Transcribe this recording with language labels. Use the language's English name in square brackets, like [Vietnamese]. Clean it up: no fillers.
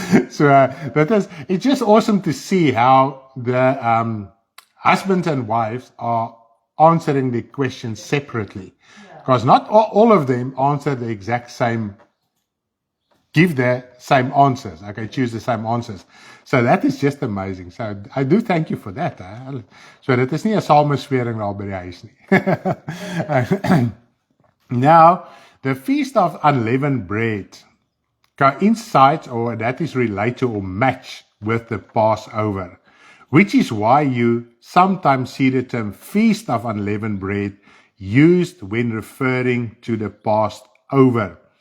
[English] So it's just awesome to see how the husbands and wives are answering the questions separately, because not all of them answer the exact same, give the same answers. Okay, choose the same answers. So that is just amazing. So I do thank you for that. [Afrikaans] So dit is nie 'n sameswering daar by die huis nie. [English] Now, the Feast of Unleavened Bread coincides, or that is related or match with the Passover, which is why you sometimes see the term Feast of Unleavened Bread used when referring to the Passover.